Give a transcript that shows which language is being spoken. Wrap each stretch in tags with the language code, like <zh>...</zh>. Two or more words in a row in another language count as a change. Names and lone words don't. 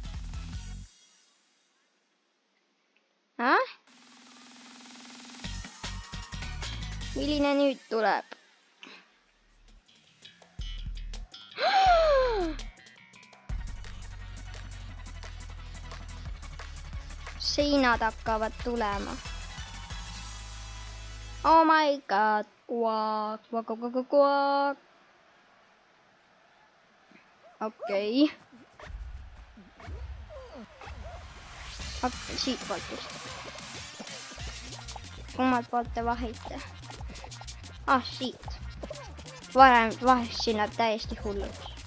<et>Milline nüüd tuleb? Seinad hakkavad tulema.</et> <en>Oh my god. Kuak.</en> <et>Okei. Siit poolt just. Kummalt poolt te vahite? Siit. Varem vahest sinna täiesti hulluks.</et>